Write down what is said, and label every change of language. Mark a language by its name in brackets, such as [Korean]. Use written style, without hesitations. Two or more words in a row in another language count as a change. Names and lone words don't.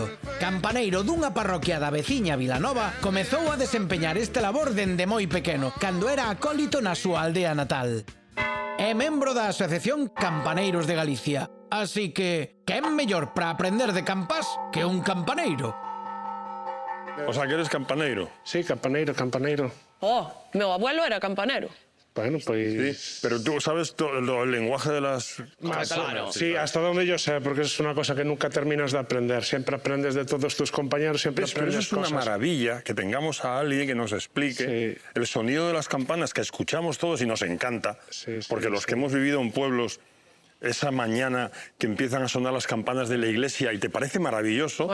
[Galician] Campaneiro dunha parroquia da veciña Vilanova, comezou a desempeñar este labor dende moi pequeno, cando era acólito na súa aldea natal. É membro da Asociación Campaneiros de Galicia. Así que, quen mellor para aprender de campás que un campaneiro? [Spanish] O sea, que eres campaneiro. [Galician] Sí, campaneiro. [Spanish] Oh, meu abuelo era campanero. Bueno, pues... Sí, pero tú sabes el lenguaje de las... Claro. Sí, hasta donde yo sé, porque es una cosa que nunca terminas de aprender. Siempre aprendes de todos tus compañeros, siempre Pero eso aprendes es una cosas. maravilla, que tengamos a alguien que nos explique el sonido de las campanas que escuchamos todos y nos encanta, porque los que hemos vivido en pueblos, esa mañana que empiezan a sonar las campanas de la iglesia y te parece maravilloso,